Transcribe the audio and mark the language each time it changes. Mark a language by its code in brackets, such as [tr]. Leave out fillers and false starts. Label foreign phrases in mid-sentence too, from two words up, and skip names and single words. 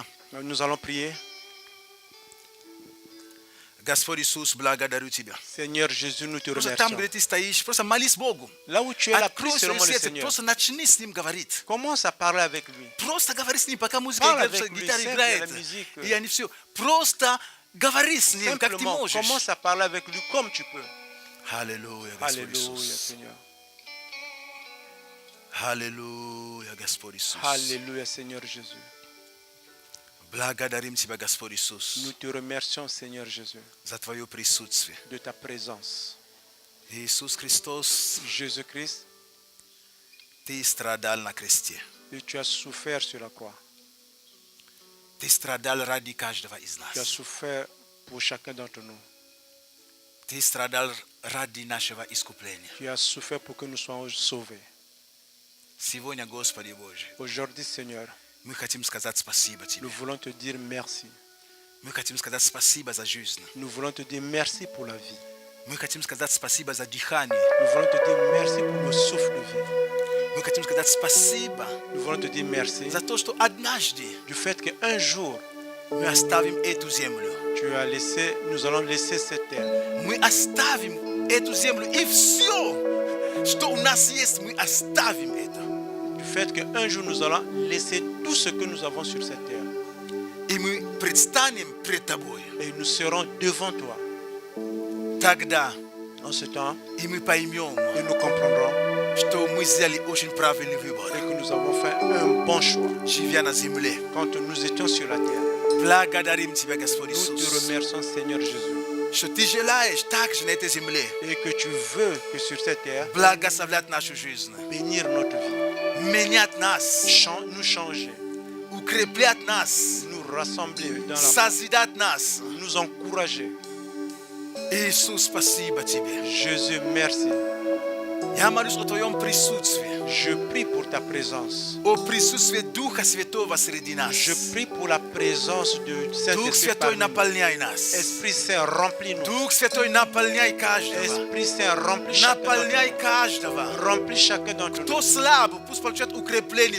[fr] Nous allons prier. [ru] Господь Иисус, благодарю Тебя. [fr] Seigneur Jésus, nous te [ru] Просто там, [fr] remercions. [ru] где ты стоишь, просто молись Богу. [fr] Là où tu es là, [ru] Открой [fr] prie [ru] свое [fr] seulement le [ru] сердце, [fr] Seigneur. [ru] просто начни с Ним говорить. [fr] Commence à parler avec lui. [ru] Просто говори с Ним, пока музыка [fr] Parle [ru] играет, [fr] avec [ru] потому что [fr] lui, [ru] гитара [fr] sers [ru] играет. [fr] de la musique. [ru] И они все. Просто говори с Ним, как ты [fr] Simplement, [ru] можешь. [fr] commence à parler avec lui comme tu peux. [ru] Аллилуйя, Господь [fr] Alléluia, [ru] Иисус. [fr] Seigneur. [ru] Аллилуйя, Господь Иисус. [fr] Alléluia, Seigneur Jésus. [ru] Благодарим Тебя, Господь Иисус, [fr] Nous te remercions, Seigneur Jésus, [ru] за Твое присутствие. [fr] de ta présence. [ru] Иисус Христос, [fr] Jésus-Christ, [ru] Ты страдал на кресте. [fr] et tu as souffert sur la croix. [ru] Ты страдал ради каждого из [fr] Tu as [ru] нас. [fr] souffert pour chacun d'entre nous. [ru] Ты страдал ради нашего искупления. [fr] Tu as souffert pour que nous soyons sauvés. [ru] Сегодня, Господи Божий, [fr] Aujourd'hui, Seigneur, [ru] Мы хотим сказать спасибо тебе. [fr] Nous voulons te dire merci. [ru] Мы хотим сказать спасибо за жизнь. [fr] Nous voulons te dire merci pour la vie. [ru] Мы хотим сказать спасибо за дыхание. [fr] Nous voulons te dire merci pour le souffle de vie. [ru] Мы хотим сказать спасибо [fr] Nous voulons te dire merci [ru] за то, что однажды [fr] du fait qu'un jour, [ru] мы оставим эту землю. [fr] nous allons laisser cette terre. [ru] Мы оставим эту землю и все, что у нас есть, мы оставим это. [fr] Du fait qu'un jour, nous allons laisser tout ce que nous avons sur cette terre. [ru] И мы предстанем пред тобой. [fr] Et nous serons devant toi. [ru] Тогда [fr] En ce temps, [ru] и мы поймем, [fr] et nous comprendrons [ru] что мы сделали очень правильный выбор, [fr] et que nous avons fait un bon choix [ru] живя на земле. [fr] quand nous étions sur la terre. [ru] Благодарим Тебя, Господь [fr] Nous te [ru] Иисус, [fr] remercions, Seigneur Jésus, [ru] что Ты желаешь также на этой земле [fr] et que tu veux que sur cette terre, [ru] благословлять нашу жизнь, [fr] bénir notre vie, [ru] менять нас, [fr] nous changer, [ru] укреплять нас, [fr] nous rassembler dans la [ru] созидать нас. [fr] nous encourager. [ru] Иисус, спасибо Тебе. [fr] Jésus, merci. [ru] Я молюсь о Твоем присутствии, [fr] Je prie pour ta présence. [ru] о присутствии Духа Святого среди нас. [fr] Je prie pour la présence du [ru] Дух [fr] Saint-Esprit [ru] Святой, [fr] parmi nous. [ru] наполняй нас. [fr] Esprit Saint, remplis-nous. [ru] Дух Святой, наполняй каждого. [fr] Esprit Saint, remplis chacun d'entre [ru] Наполняй каждого. [fr] nous. Remplis chacun d'entre nous. [ru] Кто слаб, пусть получает укрепление